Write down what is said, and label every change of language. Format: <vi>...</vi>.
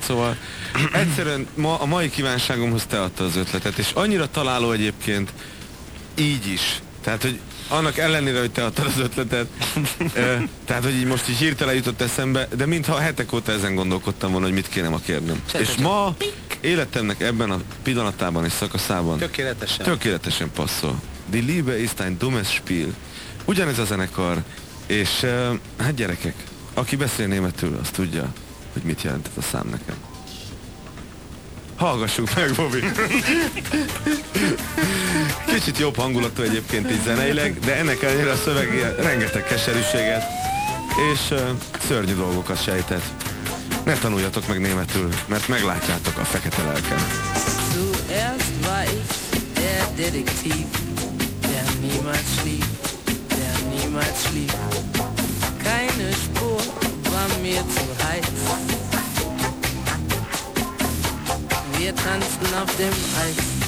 <hu>Szóval egyszerűen ma, a mai kívánságomhoz te adta az ötletet, és annyira találó egyébként így is. Tehát, hogy annak ellenére, hogy te adtad az ötletet, tehát, hogy így most így hirtelen jutott eszembe, de mintha a hetek óta ezen gondolkodtam volna, hogy mit kéne ma kérnem. És ma életemnek ebben a pillanatában és szakaszában tökéletesen passzol.</hu> <de>Die Liebe ist ein dummes Spiel.</de> <hu>Ugyanez a zenekar, és hát gyerekek, aki beszél németül, az tudja, hogy mit jelent ez a szám nekem. Hallgassuk meg, Bobby! Kicsit jobb hangulatú egyébként így zeneileg, de ennek ellenére a szöveg ilyen rengeteg keserűséget és szörnyű dolgokat sejtett. Ne tanuljatok meg németül, mert meglátjátok a fekete lelkem.</hu> <de>Zuerst war ich der Detektiv, der niemals schlief, der niemals schlief. Keine Spur war mir zu heiß. Wir tanzten auf dem Eis.</de>